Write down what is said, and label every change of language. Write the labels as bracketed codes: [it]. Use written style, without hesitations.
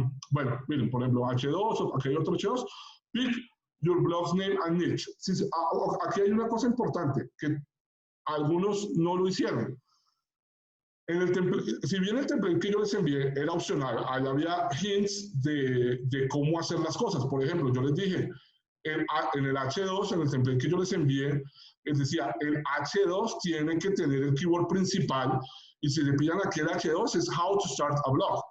[es] Bueno, miren, por ejemplo, H2, aquí hay otro H2. [en] Pick your blog's name and niche. [es] Aquí hay una cosa importante, que algunos no lo hicieron. Si bien el template que yo les envié era opcional, ahí había hints de cómo hacer las cosas. Por ejemplo, yo les dije, en el H2, en el template que yo les envié, les decía, el H2 tiene que tener el keyword principal, y si le pillan aquí el H2 es [en] How to Start a Blog.